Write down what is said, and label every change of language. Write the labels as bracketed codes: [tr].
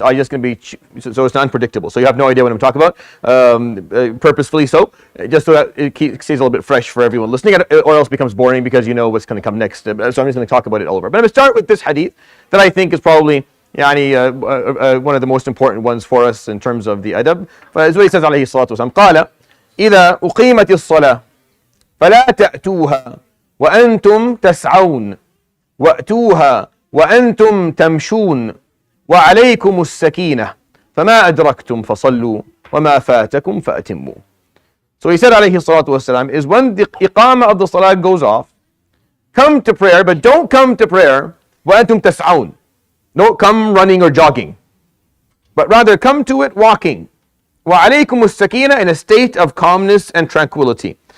[en] I'm just going to be, so it's unpredictable. So you have no idea what I'm talking about, purposefully so, just so that it stays a little bit fresh for everyone listening, or else it becomes boring because you know what's going to come next. So I'm just going to talk about it all over. But I'm going to start with this hadith that I think is probably one of the most important ones for us in terms of the adab. [ar] As what he says, عليه الصلاة والسلام, قال إذا أقيمت الصلاة فلا تأتوها وأنتم تسعون وأتوها وأنتم تمشون وعليكم السكينة فما أدركتم فصلوا وما فاتكم فأتموا. [en] So he said عليه الصلاة والسلام is when the iqamah of the salah goes off, come to prayer, but don't come to prayer [ar] وأنتم تسعون. [en] Don't come running or jogging, but rather come to it walking. [ar] وعليكم السكينة, [en] in a state of calmness and tranquility.